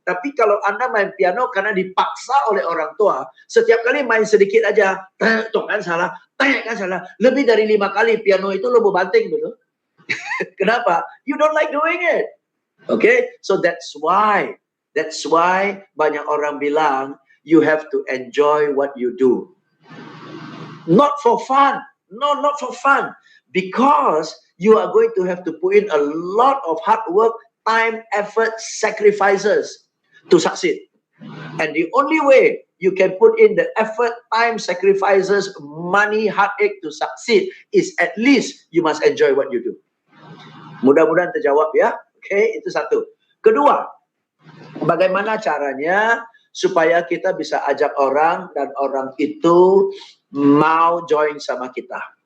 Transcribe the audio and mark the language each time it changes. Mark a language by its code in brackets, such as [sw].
[id] Tapi kalau Anda main piano karena dipaksa oleh orang tua, setiap kali main sedikit aja, tuh kan salah, lebih dari 5 kali piano itu lo mau banting, betul? Kenapa? [en] You don't like doing it. Okay? So that's why [id] banyak orang bilang, [en] you have to enjoy what you do. Not for fun. No, not for fun. Because you are going to have to put in a lot of hard work, time, effort, sacrifices to succeed. And the only way you can put in the effort, time, sacrifices, money, heartache to succeed is at least you must enjoy what you do. [id] Mudah-mudahan terjawab ya. Oke, itu satu. Kedua, bagaimana caranya supaya kita bisa ajak orang dan orang itu mau join sama kita.